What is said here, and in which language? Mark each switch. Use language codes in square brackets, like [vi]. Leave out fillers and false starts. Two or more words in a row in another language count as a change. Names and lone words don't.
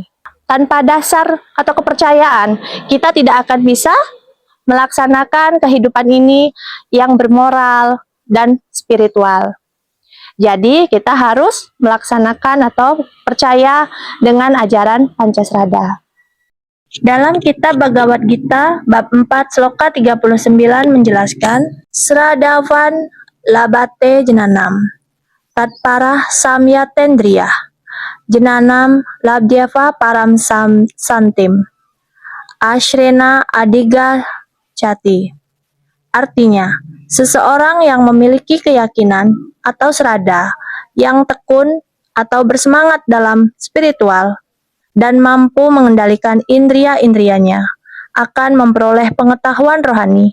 [id] Tanpa dasar atau kepercayaan, kita tidak akan bisa melaksanakan kehidupan ini yang bermoral dan spiritual. Jadi kita harus melaksanakan atau percaya dengan ajaran Pancasrada. Dalam kitab Bhagavad Gita bab 4 sloka 39 menjelaskan [sa] Sradavan labate jenanam tatparah samyatendriyah jenanam labdyava param santim ashrena adiga cati. [id] Artinya, seseorang yang memiliki keyakinan atau srada yang tekun atau bersemangat dalam spiritual dan mampu mengendalikan indria-indrianya akan memperoleh pengetahuan rohani.